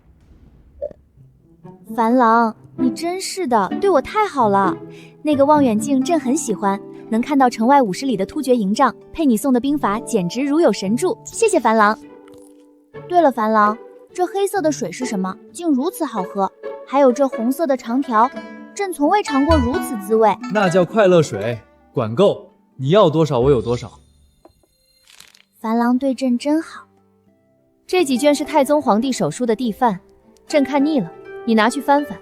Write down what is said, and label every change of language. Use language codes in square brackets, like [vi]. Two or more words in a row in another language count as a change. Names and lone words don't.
[zh] 樊郎，你真是的，對我太好了。那個望遠鏡朕很喜歡。能看到城外50里的突厥營帳，配你送的兵法，簡直如有神助。謝謝樊郎。對了，樊郎，這黑色的水是什麼？竟如此好喝。還有這紅色的長條，朕從未嘗過如此滋味。那叫快樂水，管夠，你要多少我有多少。樊郎對朕真好。這幾卷是太宗皇帝手書的帝範，朕看膩了，你拿去翻翻。